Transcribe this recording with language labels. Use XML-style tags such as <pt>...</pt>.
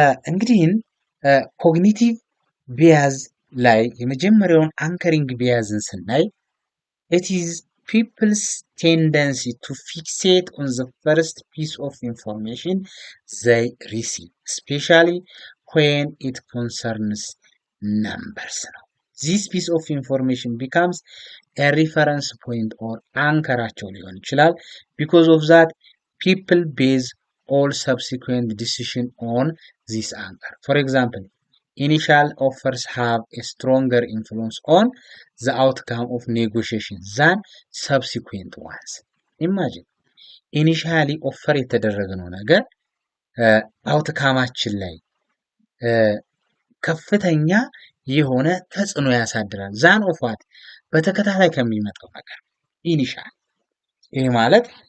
<am>እንግዲህ ኮግኒቲቭ ቢያዝ ላይ የመጀመሪያውን አንከሪንግ ቢያዝን ስናይ</am> <en>it is people's tendency to fixate on the first piece of information they receive, especially when it concerns numbers. This piece of information becomes a reference point or</en> <am>አንከራቸው ሊሆን ይችላል።</am> <en>Because of that, people base all subsequent decision on this anchor. For example, initial offers have a stronger influence on the outcome of negotiation than subsequent ones.</en> <am>ኢማጂን ኢኒሻሊ ኦፈር የተደረገው ነገር አውትካማችን ላይ ከፍተኛ የሆነ ተጽዕኖ ያሳድራል። ዛን ኦፋት በተከታታይ ከሚመጣው ነገር ኢኒሻል ይሄ ማለት</am>